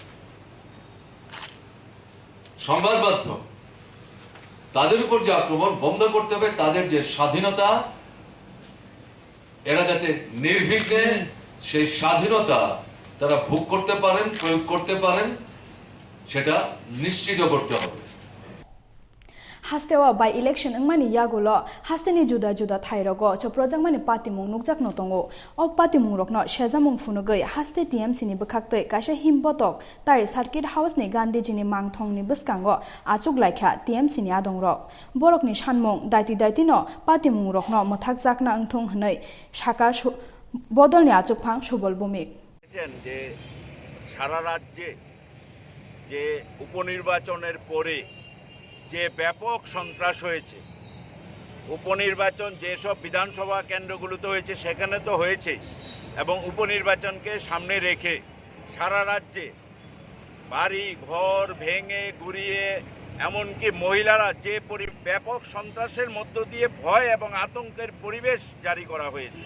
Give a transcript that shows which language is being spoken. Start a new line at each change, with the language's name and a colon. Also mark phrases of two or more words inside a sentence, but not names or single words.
Bangla: সংবাদ মাধ্যম তাদের উপর যে আক্রমণ বন্ধ করতে হবে। তাদের যে স্বাধীনতা, এরা যাতে নির্বিঘ্নে সেই স্বাধীনতা তারা ভোগ করতে পারেন, প্রয়োগ করতে পারেন, সেটা নিশ্চিত করতে হবে।
Kok Borok: Hastewa
English: by election
Kok Borok: ngmani yagulo hasteni juda juda thairogo choprojang mani party mung nukjak no tongo o party mung rokno shejamung funugei haste TMC ni bkhakte kaisa himbotok tai
English: circuit house
Kok Borok: ni Gandhiji ni mangthong ni bskango achuk laikha TMC ni adongrok borok ni sanmung daiti no party mung rokno mothak jakna angthong hnei saka bodol ni achuk phang subol bumik
Bangla: যে সারা রাজ্যে যে উপনির্বাচনের পরে যে ব্যাপক সন্ত্রাস হয়েছে, উপনির্বাচন যেসব বিধানসভা কেন্দ্রগুলোতে হয়েছে সেখানে তো হয়েছে, এবং উপনির্বাচনকে সামনে রেখে সারা রাজ্যে বাড়ি ঘর ভেঙে গুড়িয়ে এমনকি মহিলারা যে ব্যাপক সন্ত্রাসের মধ্য দিয়ে ভয় এবং আতঙ্কের পরিবেশ জারি করা হয়েছে।